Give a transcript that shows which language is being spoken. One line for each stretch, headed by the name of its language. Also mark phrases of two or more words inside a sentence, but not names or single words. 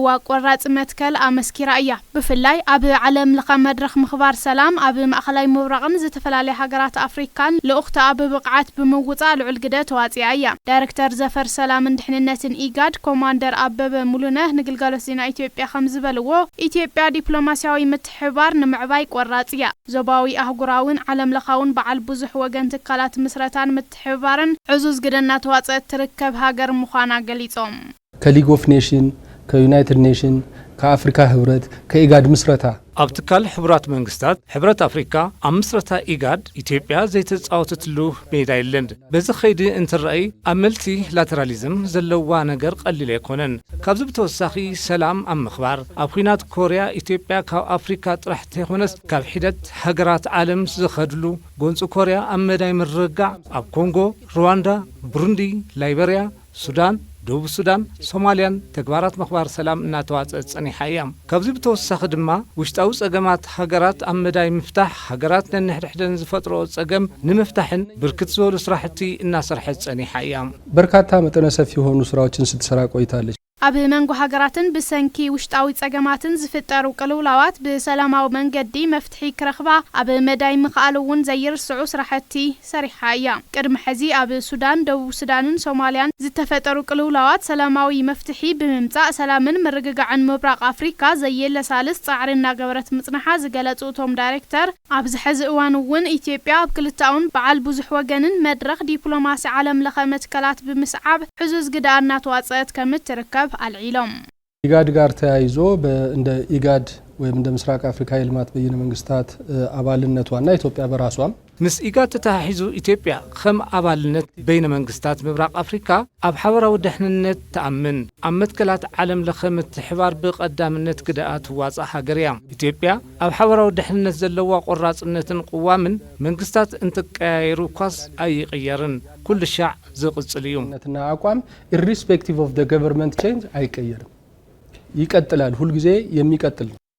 Tigrinya: ቆራጽ መትከል ኣመስኪራ እያ ብፍላይ ኣብ ዓለም ለኸ መድረኽ ምኽባር ሰላም ኣብ ማእኸላይ ምብራቕን ዝተፈላለዩ ሃገራት አፍሪካን ልኡኽታ ኣብ ብቕዓት ብምውፃእ ልዑል ግደ ተዋፂኣ እያ ዳይሬክተር ዘፈር ሰላምን ድሕንነትን ኢጋድ ኮማንደር አበበ ሙሉነህ ንግልጋሎት ዜና ኢትዮጵያ ከም ዝበልዎ ኢትዮጵያ ዲፕሎማሲያዊ ምትሕብባር ንምዕባይ ቆራጽ እያ ዞባዊ አህጉራውን ዓለም ለኻውን በዓል ብዙሕ ወገን ትካላት ምስረታን ምትሕብባርን ዕዙዝ ግደና ተዋጽአት ትርከብ ሃገር ምዃና ገሊጾም
Amharic: ከሊግ ኦፍ ኔሽን ከዩናይትድ ኔሽን ከአፍሪካ ህብረት ከኢጋድ ምስረታ
Tigrinya: ኣብ ትካል ሕብራት መንግስታት ሕብረት አፍሪካ ኣብ ምስረታ ኢጋድ ኢትዮጵያ ዘይተጻወተትሉ ሜዳ የለን በዚ ኸይዲ እንትርአይ ኣብ መልቲ ላተራሊዝም ዘለዋ ነገር ቀሊል ኣይኮነን ካብዚ ብተወሳኺ ሰላም ኣብ ምኽባር ኣብ ኩናት ኮርያ ኢትዮጵያ ካብ አፍሪካ ጥራሕ ተይኮነስ ካብ ሒደት ሃገራት ዓለም ዝኸድሉ ጎንፂ ኮርያ ኣብ መዳይ ምርግጋዕ ኣብ ኮንጎ ሩዋንዳ ብሩንዲ ላይቤሪያ ሱዳን ደቡብ ሱዳን ሶማሊያን ተግባራት መኽባር ሰላም እናተዋጽአት ጸኒሓ እያ ካብዚ ብተወሳኺ ድማ ውሽጣዊ ጸገማት ሃገራት ኣብ መዳይ ምፍታሕ ሃገራት ነንሕድሕደን ዝፈጥሮ ጸገም ንምፍታሕን ብርክት ዝበሉ ስራሕቲ እናሰርሐት ጸኒሓ እያ
Amharic: በርካታ መጠነ ሰፊ የሆኑ ስራዎችን ስትሰራ ቆይታለች
Tigrinya: ኣብ መንጎ ሃገራትን ብሰንኪ ውሽጣዊ ጸገማትን ዝፍጠሩ ቅልውላዋት ብሰላማዊ መንገዲ መፍትሒ ክረኽባ ኣብ መዳይ ምኽኣል እውን ዘይርስዑ ስራሕቲ ሰሪሓ እያ ቅድሚ ሕዚ ኣብ ሱዳን ደቡብ ሱዳንን ሶማሊያን ዝተፈጠሩ ቅልውላዋት ሰላማዊ መፍትሒ ብምምጻእ ሰላምን ምርግጋዕን ምብራቕ አፍሪካ ዘየለሳልስ ጻዕሪ እናገበረት ምጽናሓ ዝገለጹ እቶም ዳይሬክተር ኣብዚ ሕዚ እዋን እውን ኢትዮጵያ ኣብ ክልታውን በዓል ብዙሕ ወገንን መድረኽ ዲፕሎማሲ ዓለም ለኸ መትከላት ብምስዓብ ዕዙዝ ግዳ እናተዋጽአት ከምትርከብ አልዒሎም
Amharic: ኢጋድ ጋር ተያይዞ እንደ ኢጋድ ወይም እንደ ምስራቅ አፍሪካ የልማት በይነ መንግስታት አባልነቷና ኢትዮጵያ በራሷም
Tigrinya: ምስ ኢጋድ ተታሒዙ ኢትዮጵያ ከም አባልነት በይነ መንግስታት ምብራቅ አፍሪካ ኣብ ሓበራዊ ድሕንነት ተኣምን ኣብ መትከላት ዓለም ለኸ ምትሕብባር ብቐዳምነት ግዳኣ ትዋፅእ ሃገር እያ ኢትዮጵያ ኣብ ሓበራዊ ድሕንነት ዘለዋ ቆራጽነትን ቅዋምን መንግስታት እንትቀያየሩ ኳስ ኣይቅየርን ኩሉ ሻዕ ዝቕጽል እዩ
Amharic: ነትና አቋም
English: irrespective of the government change
Amharic: አይቀየርም ይቀጥላል ሁሉ ጊዜ የሚቀጥል